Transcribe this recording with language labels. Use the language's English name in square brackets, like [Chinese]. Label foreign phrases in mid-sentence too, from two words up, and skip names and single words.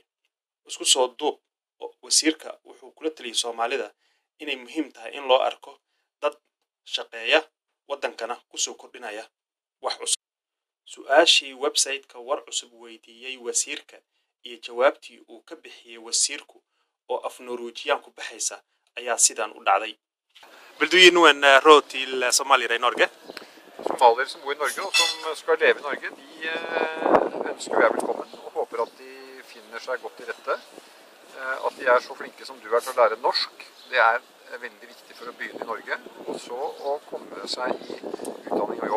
[Somali] isku soo duub wasiirka wuxuu kula taliyay Soomaalida inay muhiim tahay in loo arko dad shaqeeya wadankana ku soo kordhinaya wax cusub. su'aashii website-ka war cusub weydiiyay wasiirka iyo jawaabtii uu ka bixiyay wasiirku oo af Norwegian ku baxaysa ayaa sidan u dhacday. [Norwegian] Vill du ge noen råd til somaliere i Norge? Somaliere som bor i Norge og som skal leve i Norge, de ønsker jeg velkommen og håper at de finner seg godt i rette. At de er så flinke som du er til å lære norsk, det er veldig viktig for å begynne i Norge, og så å komme seg i utdanning og jobb.